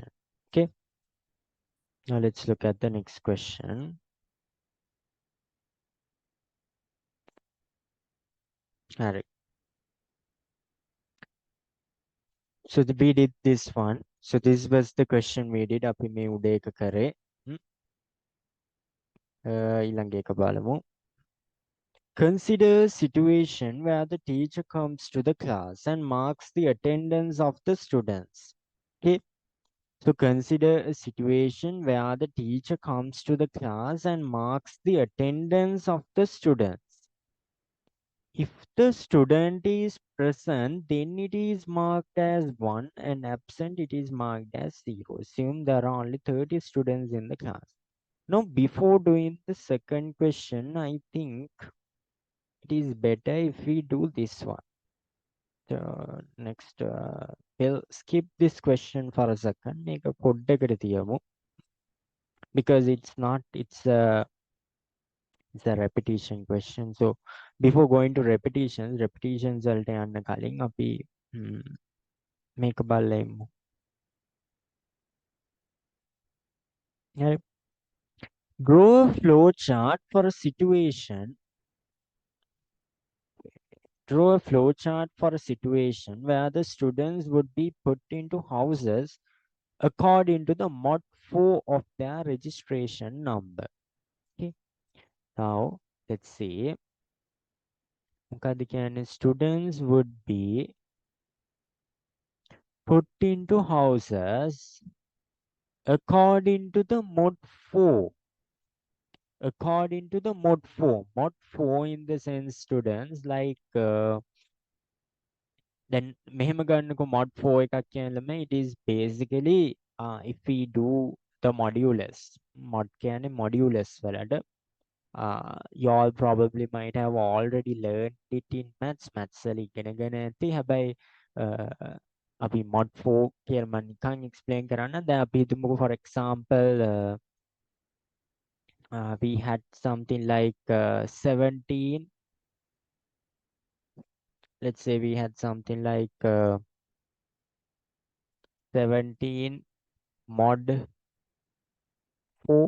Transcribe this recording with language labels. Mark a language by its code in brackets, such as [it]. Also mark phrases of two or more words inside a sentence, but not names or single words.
[en] Okay, now let's look at the next question. Alright. So we did this one. So this was the question we did. [si] අපි මේ උඩ එක කරේ. ඊළඟ එක බලමු. [en] Consider a situation where the teacher comes to the class and marks the attendance of the students. Okay. So consider a situation where the teacher comes to the class and marks the attendance of the students. If the student is present, then it is marked as 1 and absent, it is marked as 0. Assume there are only 30 students in the class. Now, before doing the second question, I think it is better if we do this one. Next, we'll skip this question for a second. Make a [si] පොඩ්ඩකට තියමු. [en] Because it's a repetition question. So before going to repetitions [si] වලට යන්න කලින් අපි මේක බලලා ඉමු. හරි. [en] Draw a flow chart for a situation. Draw a flow chart for a situation where the students would be put into houses according to the mod 4 of their registration number. Okay. Now let's see. [si] මොකක්ද කියන්නේ [en] students would be put into houses according to the mod 4. According to the mod 4. Mod 4 in the sense students like then [si] මෙහෙම ගන්නකො mod 4 එකක් කියනලම [en] it is basically if we do the modulus [si] mod කියන්නේ modulus වලට [en] you all probably might have already learned it in maths [si] වල ඉගෙනගෙන ඇති හැබැයි අපි mod 4 කියලා මම නිකන් explain කරන්න දැන් අපි හිතමුකෝ [en] for example we had something like 17. Let's say we had something like 17 mod 4.